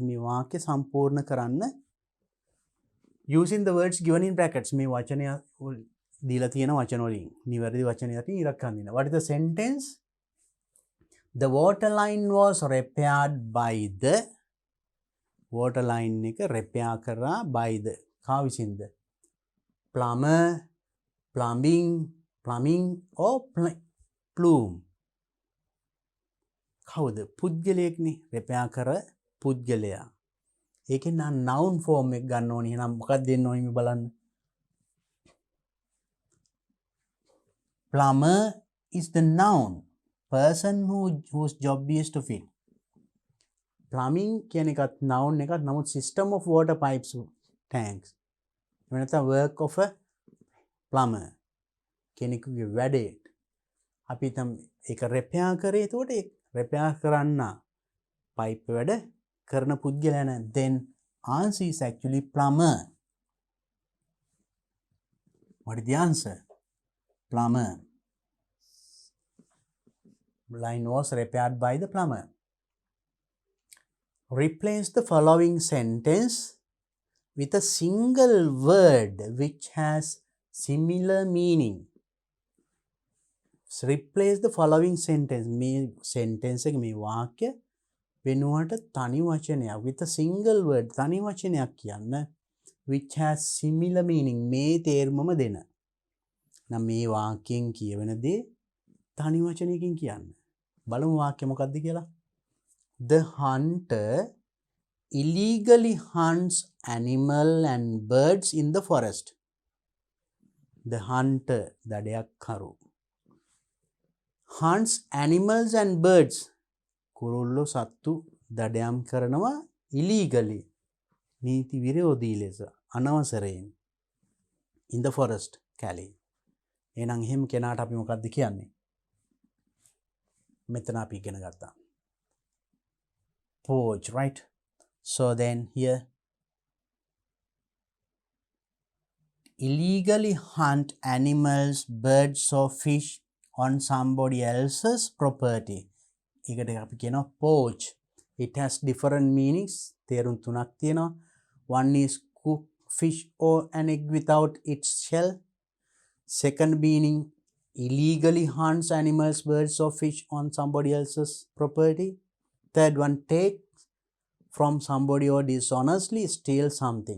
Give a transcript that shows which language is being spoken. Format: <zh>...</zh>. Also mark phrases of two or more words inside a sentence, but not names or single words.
<si>මේ වාක්‍ය සම්පූර්ණ කරන්න</si> <en>using the words given in brackets.</en> <si>මේ වචනය දීලා තියෙන වචන වලින් නිවැරදි වචනය යටින් ඉරක් අඳින්න.</si> <en>What is the sentence? The water line was repaired by the water line එක repair කරා by the</en> <si>කා විසින්ද?</si> <en>Plumber, plumbing or plume.</en> <si>කවුද? පුද්ගලයෙක්නේ repair කර පුද්ගලයා. ඒකෙන් නම්</si> <en>noun form</en> <si>එක ගන්න ඕනේ. එහෙනම් මොකක්ද දෙන්න ඕනේ මේ බලන්න.</si> <en>Plumber is the noun. Person whose job is to fit. Plumbing</en> <si>කියන එකත්</si> <en>noun</en> <si>එකත් නමුත්</si> <en>system of water pipes tanks. වෙනත work of a plumber.</en> <si>කෙනෙකුගේ වැඩේ. අපි තම ඒක repair කරේ එතකොට ඒ repair කරන්න pipe වැඩ කරන පුද්ගලයා නෑ.</si> <en>Then answer is actually plumber. What is the answer? Plumber. Line was repaired by the plumber. Replace the following sentence with a single word which has similar meaning. So replace the following sentence.</en> <si>මේ sentence එක මේ වාක්‍ය වෙනුවට තනි වචනයක්</si> <en>with a single word</en> <si>තනි වචනයක් කියන්න</si> <en>which has similar meaning.</en> <si>මේ තේරුමම දෙන. නම් මේ වාක්‍යයෙන් කියවෙන දේ තනි වචනයකින් කියන්න. බලමු වාක්‍ය මොකක්ද කියලා.</si> <en>The hunter illegally hunts animal and birds in the forest. The hunter දඩයක්කරු hunts animals and birds</en> <si>කුරුල්ලෝ සත්තු දඩයම් කරනවා</si> <en>illegally</en> <si>නීති විරෝධී ලෙස අනවසරයෙන්</si> <en>in the forest කැලේ.</en> <si>එහෙනම් එහෙම කෙනාට අපි මොකක්ද කියන්නේ? මෙතන අපි ඉගෙන ගත්තා.</si> <en>Porch, right? So then here illegally hunt animals, birds or fish on somebody else's property.</en> <si>ඒකට අපි කියනවා porch.</si> <en>It has different meanings.</en> <si>තේරුම් තුනක් තියෙනවා.</si> <en>One is cook fish or an egg without its shell. Second meaning illegally hunts animals, birds or fish on somebody else's property. Third one, take from somebody or dishonestly steal something.</en>